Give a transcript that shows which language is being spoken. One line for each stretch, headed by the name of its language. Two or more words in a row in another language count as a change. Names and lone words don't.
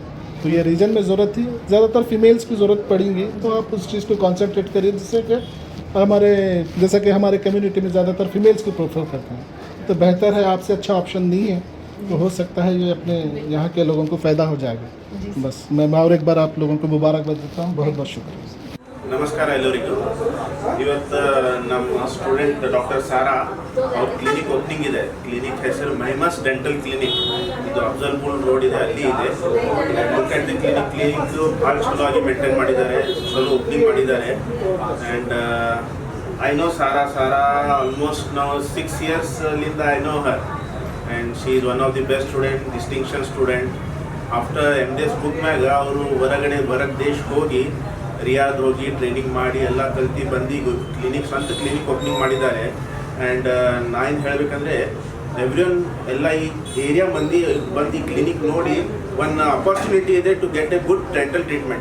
Hindi: तो ये रीजन में ज़रूरत थी, ज़्यादातर फीमेल्स की ज़रूरत पड़ेंगी, तो आप उस चीज़ को कॉन्सेंट्रेट करिए, जिससे कि हमारे कम्युनिटी में ज़्यादातर फीमेल्स को प्रेफर करते हैं, तो बेहतर है। आपसे अच्छा ऑप्शन नहीं है, तो हो सकता है ये अपने यहाँ के लोगों को फ़ायदा हो जाएगा। बस मैं और एक बार आप लोगों को मुबारकबाद देता हूँ। बहुत बहुत शुक्रिया।
Kannada: ನಮಸ್ಕಾರ ಎಲ್ಲರಿಗೂ. ಇವತ್ತು ನಮ್ಮ ಸ್ಟೂಡೆಂಟ್ ಡಾಕ್ಟರ್ ಸಾರಾ ಅವ್ರ ಕ್ಲಿನಿಕ್ ಓಪನಿಂಗ್ ಇದೆ. ಕ್ಲಿನಿಕ್ ಹೆಸರು ಮಹಿಮಸ್ ಡೆಂಟಲ್ ಕ್ಲಿನಿಕ್. ಇದು ಅಫ್ಜಲ್ಪುರ್ ರೋಡ್ ಇದೆ, ಅಲ್ಲಿ ಇದೆ.
English: look at the clinic
Kannada: ಭಾಳ ಚಲೋ ಆಗಿ ಮೇಂಟೈನ್ ಮಾಡಿದ್ದಾರೆ, ಚಲೋ ಓಪನಿಂಗ್ ಮಾಡಿದ್ದಾರೆ.
English: and I know Sara almost
Kannada: ನಾವು 6 yearsಲಿಂದ
English: I know her, and she is one of the best student, distinction student.
Kannada: ಆಫ್ಟರ್ MDS ಬುಕ್ನಾಗ ಅವರು ಹೊರಗೆ ದೇಶಕ್ಕೆ ಹೋಗಿ ರಿಯಾದ್ ಹೋಗಿ ಟ್ರೈನಿಂಗ್ ಮಾಡಿ ಎಲ್ಲ ಕಲ್ತು ಬಂದು ಸ್ವಂತ ಕ್ಲಿನಿಕ್ ಓಪನಿಂಗ್ ಮಾಡಿದ್ದಾರೆ. ಆ್ಯಂಡ್ ನಾನು ಹೇಳಬೇಕಂದ್ರೆ ಎವ್ರಿವನ್ ಎಲ್ಲ ಈ ಏರಿಯಾ ಮಂದಿ ಬಂದು ಈ ಕ್ಲಿನಿಕ್ ನೋಡಿ ಒಂದು ಅಪರ್ಚುನಿಟಿ ಇದೆ
English: to get a good dental treatment.